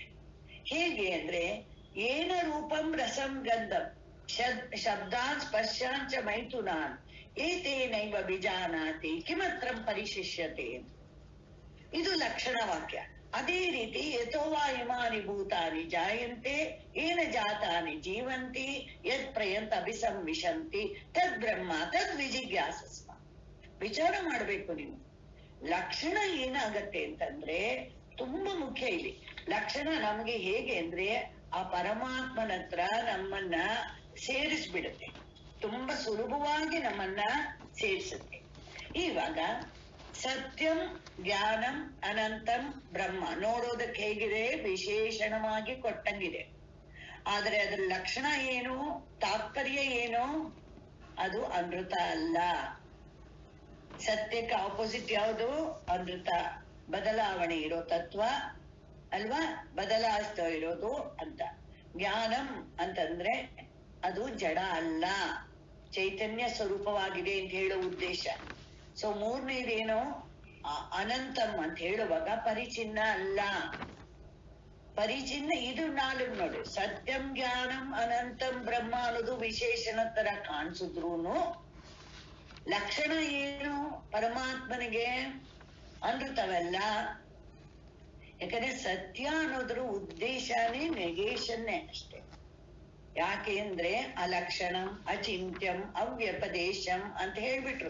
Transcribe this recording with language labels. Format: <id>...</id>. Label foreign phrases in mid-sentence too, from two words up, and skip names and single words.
<kn>ಹೇಗೆ ಅಂದ್ರೆ</kn> <sa>ಏನ ರೂಪಂ ರಸಂ ಗಂಧಂ ಶಬ್ದಾನ್ ಸ್ಪರ್ಶಾಂಚ ಮೈಥುನಾನ್ ಏತೇನೈವ ವಿಜಾನಾತಿ ಕಿಮತ್ರಂ ಪರಿಶಿಷ್ಯತೆ.</sa> <kn>ಇದು ಲಕ್ಷಣ ವಾಕ್ಯ. ಅದೇ ರೀತಿ</kn> <sa>ಯಥೋವಾ ಇಮಾನಿ ಭೂತಾನಿ ಜಾಯಂತೆ ಏನ ಜಾತಾನಿ ಜೀವಂತಿ ಯತ್ ಪ್ರಯಂತ ಅಭಿಸಂವಿಶಂತಿ ತದ್ ಬ್ರಹ್ಮ ತದ್ ವಿಜಿಜ್ಞಾಸಸ್ಮ.</sa> <kn>ವಿಚಾರ ಮಾಡ್ಬೇಕು ನೀವು. ಲಕ್ಷಣ ಏನಾಗತ್ತೆ ಅಂತಂದ್ರೆ ತುಂಬಾ ಮುಖ್ಯ ಇಲ್ಲಿ. ಲಕ್ಷಣ ನಮ್ಗೆ ಹೇಗೆ ಅಂದ್ರೆ ಆ ಪರಮಾತ್ಮನ ಹತ್ರ ನಮ್ಮನ್ನ ಸೇರಿಸ್ಬಿಡುತ್ತೆ, ತುಂಬಾ ಸುಲಭವಾಗಿ ನಮ್ಮನ್ನ ಸೇರಿಸುತ್ತೆ.</kn> <sa>ಇವಾಗ ಸತ್ಯಂ ಜ್ಞಾನಂ ಅನಂತಂ ಬ್ರಹ್ಮ</sa> <kn>ನೋಡೋದಕ್ಕೆ ಹೇಗಿದೆ? ವಿಶೇಷಣವಾಗಿ ಕೊಟ್ಟಂಗಿದೆ. ಆದ್ರೆ ಅದ್ರ ಲಕ್ಷಣ ಏನು, ತಾತ್ಪರ್ಯ ಏನು? ಅದು ಅಮೃತ ಅಲ್ಲ. ಸತ್ಯಕ್ಕೆ ಆಪೋಸಿಟ್ ಯಾವುದು? ಅಮೃತ. ಬದಲಾವಣೆ ಇರೋ ತತ್ವ ಅಲ್ವಾ, ಬದಲಾಯಿಸ್ತಾ ಇರೋದು ಅಂತ. ಜ್ಞಾನಂ ಅಂತಂದ್ರೆ ಅದು ಜಡ ಅಲ್ಲ, ಚೈತನ್ಯ ಸ್ವರೂಪವಾಗಿದೆ ಅಂತ ಹೇಳೋ ಉದ್ದೇಶ. ಸೊ ಮೂರನೇದೇನು? ಅನಂತಂ ಅಂತ ಹೇಳುವಾಗ ಪರಿಚಿನ್ನ ಅಲ್ಲ. ಪರಿಚಿನ್ನ ಇದು ನಾಲ್ಕು ನೋಡಿ.</kn> <sa>ಸತ್ಯಂ ಜ್ಞಾನಂ ಅನಂತಂ ಬ್ರಹ್ಮ</sa> <kn>ಅನ್ನೋದು ವಿಶೇಷಣ ತರ ಕಾಣಿಸಿದ್ರುನು ಲಕ್ಷಣ ಏನು? ಪರಮಾತ್ಮನಿಗೆ ಅಮೃತವಲ್ಲ. ಯಾಕಂದ್ರೆ ಸತ್ಯ ಅನ್ನೋದ್ರ ಉದ್ದೇಶನೇ ನೆಗೇಶನ್ನೇ ಅಷ್ಟೇ. ಯಾಕೆ ಅಂದ್ರೆ</kn> <sa>ಅಲಕ್ಷಣಂ ಅಚಿಂತ್ಯಂ ಅವ್ಯಪದೇಶಂ</sa> <kn>ಅಂತ ಹೇಳ್ಬಿಟ್ರು.</kn>